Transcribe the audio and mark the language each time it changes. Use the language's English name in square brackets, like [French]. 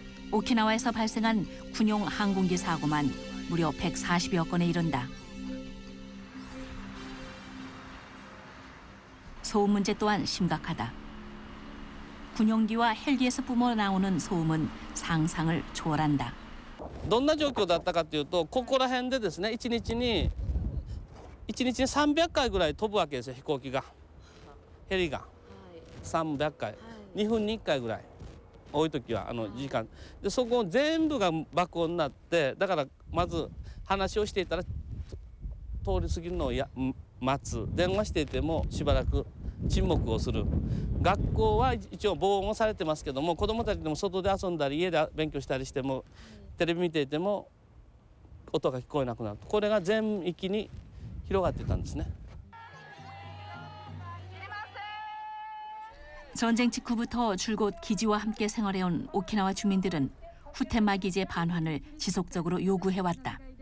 [Korean] 오키나와에서 발생한 군용 항공기 사고만 무려 140여 건에 이른다. 소음 문제 또한 심각하다. 군용기와 헬기에서 뿜어나오는 소음은 상상을 초월한다. [Japanese] どんな状況だったかというと、ここら辺でですね、1日に300回ぐらい飛ぶわけですよ、飛行機が、ヘリが300回、2分に1回ぐらい、多い時は時間で、そこ全部が爆音になって、だからまず話をしていたら通り過ぎるのを待つ、電話していてもしばらく沈黙をする。学校は一応防音されてますけども、子どもたちでも外で遊んだり家で勉強したりしてもテレビ見ていても音が聞こえなくなる。これが全域に広がってたんですね。 [Korean] 전쟁 직후부터 줄곧 기지와 함께 생활해온 오키나와 주민들은 후텐마 기지의 반환을 지속적으로 요구해왔다.